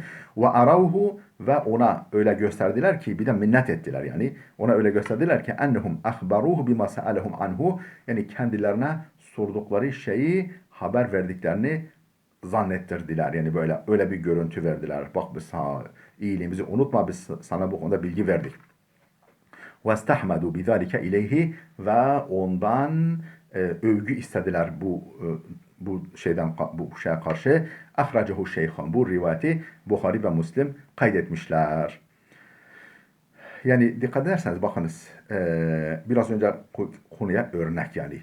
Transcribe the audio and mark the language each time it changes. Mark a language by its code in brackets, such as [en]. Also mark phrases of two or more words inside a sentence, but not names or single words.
[ar] وأروه [tr] ve ona öyle gösterdiler ki bir de minnet ettiler yani. Ona öyle gösterdiler ki [ar] أنهم أخبروه بما سألهم عنه. [tr] Yani kendilerine sordukları şeyi haber verdiklerini zannettirdiler. Yani böyle öyle bir görüntü verdiler. Bak biz sana iyiliğimizi unutma biz sana bu konuda bilgi verdik. [ar] وَاسْتَحْمَدُوا بِذَٰلِكَ اِلَيْهِ [tr] ve ondan övgü istediler bu şeye karşı. [ar] اَخْرَجَهُ şeyhan. [tr] Bu rivayeti Bukhari ve Müslim kaydetmişler. Yani dikkat ederseniz bakınız biraz önce konuya örnek yani.